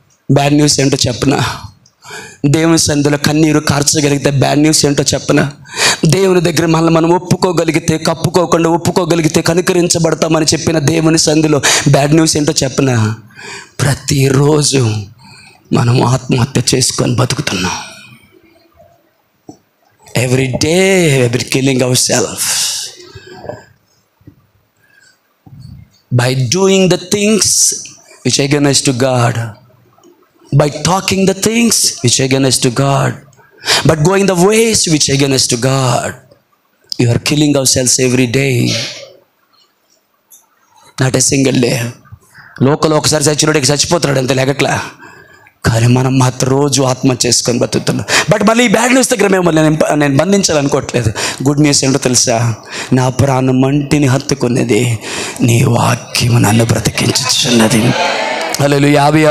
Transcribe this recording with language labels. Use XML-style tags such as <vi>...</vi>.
<te>Bad news ఏంటో చెప్పనా? దేవుని సన్నిధిలో కన్నీరు కార్చగలిగితే బ్యాడ్ న్యూస్ ఏంటో చెప్పనా? దేవుని దగ్గర మనం ఒప్పుకోగలిగితే, కప్పుకోకుండా ఒప్పుకోగలిగితే కనికరించబడతామని చెప్పిన దేవుని సన్నిధిలో బ్యాడ్ న్యూస్ ఏంటో చెప్పనా? ప్రతిరోజు మనం ఆత్మహత్య చేసుకొని బతుకుతున్నాం.</te> <en>Every day we're killing ourselves by doing the things which are against to God, by talking the things which are against to God, but going the ways which are against to God. You are killing ourselves every day. Not a single day.</en> <te>Local ఒకసారి చచ్చినోడికి చచ్చిపోతున్నాడు అంతే, లేకట్లా. కానీ మనం మాత్రం రోజు ఆత్మహత్య చేసుకొని బతుకుతున్నాం. But మళ్ళీ ఈ బ్యాడ్ న్యూస్ దగ్గర మేము నేను బంధించాలనుకోవట్లేదు. గుడ్ న్యూస్ ఏంటో తెలుసా? నా ప్రాణం మంటిని హత్తుకున్నది, నీ వాక్యము నన్ను బ్రతికించుచున్నది. హల్లెలూయా.</te>